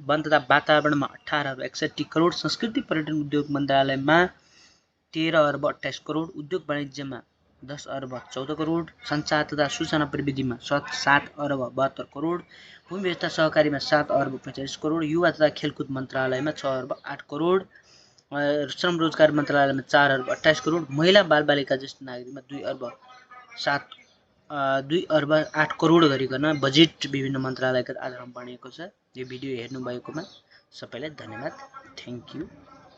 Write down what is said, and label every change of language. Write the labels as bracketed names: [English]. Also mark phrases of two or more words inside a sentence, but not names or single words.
[Nepali] वन तथा वातावरणमा 18 अर्ब 61 करोड, संस्कृति पर्यटन उद्योग मन्त्रालयमा 13 अर्ब 28 करोड, उद्योग वाणिज्यमा 10 अर्ब 14 करोड, सञ्चार तथा सूचना प्रविधिमा 7 अर्ब 72 करोड, भूमि व्यवस्था सहकारीमा 7 अर्ब 45 करोड, युवा तथा खेलकुद मन्त्रालयमा 6 अर्ब 8 करोड, श्रम रोजगार मन्त्रालयमा 4 अर्ब 28 करोड, महिला बालबालिका ज्येष्ठ नागरिकमा 2 अर्ब 8 करोड गरिकन बजेट विभिन्न मन्त्रालयका आधारमा बनेको छ। यो भिडियो हेर्नुभएकोमा सबैलाई धन्यवाद। [English] Thank you.